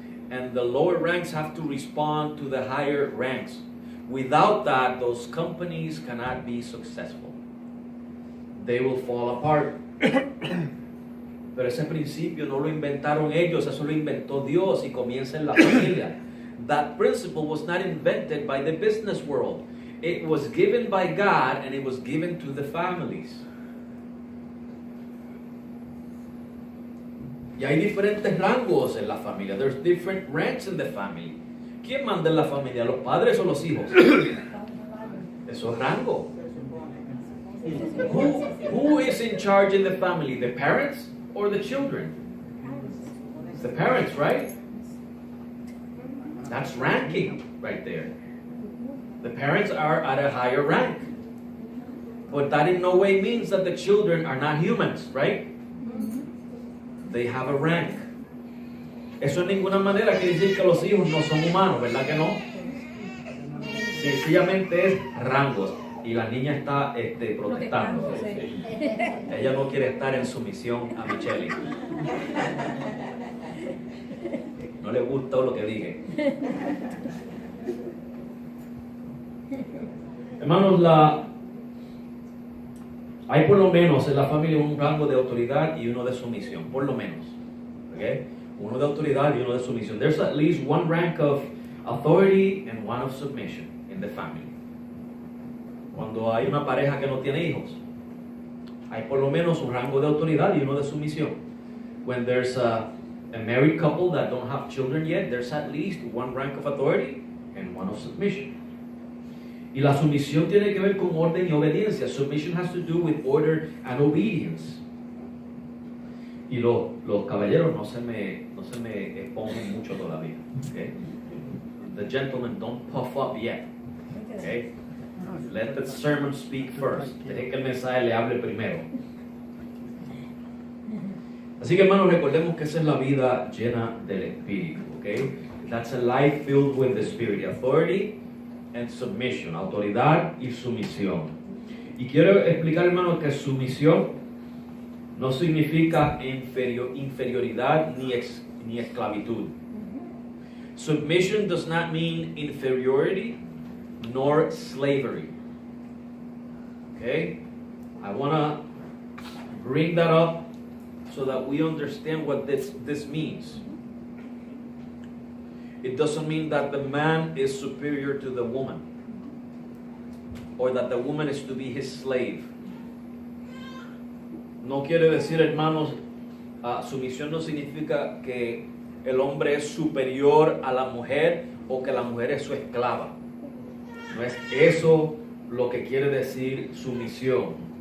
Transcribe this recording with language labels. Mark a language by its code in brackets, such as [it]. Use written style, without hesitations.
[en] And the lower ranks have to respond to the higher ranks. Without that, those companies cannot be successful. They will fall apart. [es] Pero ese principio no lo inventaron ellos, eso lo inventó Dios y comienza en la familia. [en] That principle was not invented by the business world. It was given by God and it was given to the families. [es] Y hay diferentes rangos en la familia. [en] There's different ranks in the family. [es] ¿Quién manda en la familia? ¿Los padres o los hijos? Eso es rango. [en] Who is in charge in the family? The parents or the children? It's the parents, right? That's ranking right there. The parents are at a higher rank. But that in no way means that the children are not humans, right? They have a rank. [es] Eso en ninguna manera quiere decir que los hijos no son humanos, ¿verdad que no? Sencillamente es rangos. Y la niña está protestando. Ella no quiere estar en sumisión a Michelle. No le gustó lo que dije. Hermanos, hay por lo menos en la familia un rango de autoridad y uno de sumisión. Por lo menos. ¿Okay? Uno de autoridad y uno de sumisión. [en] There's at least one rank of authority and one of submission in the family. [es] Cuando hay una pareja que no tiene hijos, hay por lo menos un rango de autoridad y uno de sumisión. [en] When there's a married couple that don't have children yet, there's at least one rank of authority and one of submission. [es] Y la sumisión tiene que ver con orden y obediencia. [en] Submission has to do with order and obedience. [es] Y los caballeros no se me expongan mucho todavía. [en] Okay? The gentlemen don't puff up yet. Okay? Let the sermon speak first. [es] Deje que el mensaje le hable primero. Así que hermanos, recordemos que esa es la vida llena del Espíritu. [en] Okay? That's a life filled with the Spirit. Authority and submission. [es] Autoridad y sumisión. Y quiero explicar, hermanos, que sumisión no significa inferioridad ni esclavitud. [en] Submission does not mean inferiority nor slavery. Okay? I want to bring that up so that we understand what this means. It doesn't mean that the man is superior to the woman or that the woman is to be his slave. [es] No quiere decir, hermanos, sumisión no significa que el hombre es superior a la mujer o que la mujer es su esclava. No es eso lo que quiere decir sumisión.